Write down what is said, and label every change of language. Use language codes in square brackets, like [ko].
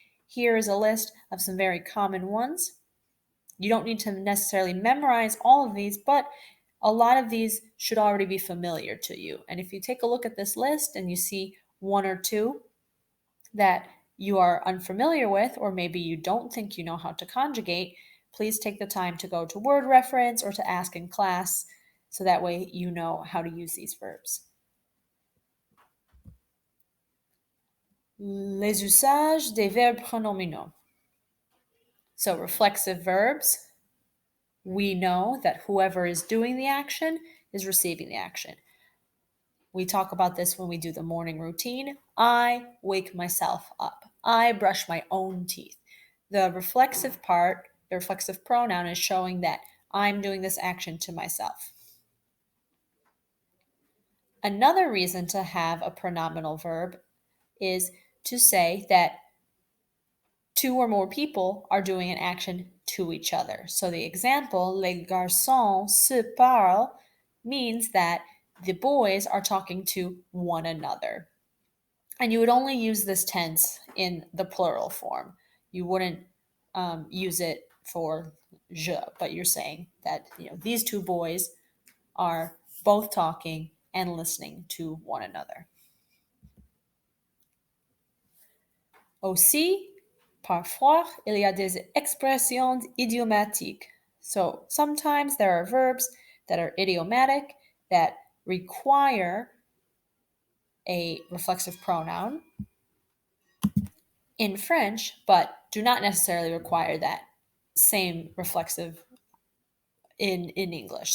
[en] Here is a list of some very common ones. You don't need to necessarily memorize all of these, but a lot of these should already be familiar to you. And if you take a look at this list and you see one or two that you are unfamiliar with, or maybe you don't think you know how to conjugate, please take the time to go to word reference or to ask in class so that way you know how to use these verbs. [fr] Les usages des verbes pronominaux. [en] So reflexive verbs, we know that whoever is doing the action is receiving the action. We talk about this when we do the morning routine. I wake myself up. I brush my own teeth. The reflexive part, the reflexive pronoun, is showing that I'm doing this action to myself. Another reason to have a pronominal verb is to say that two or more people are doing an action to each other. So the example, [fr] les garçons se parlent, [en] means that the boys are talking to one another. And you would only use this tense in the plural form. You wouldn't use it for je, but you're saying that these two boys are both talking and listening to one another. [fr] Aussi, parfois, il y a des expressions idiomatiques. [en] So sometimes there are verbs that are idiomatic that require a reflexive pronoun in French, but do not necessarily require that same reflexive in English.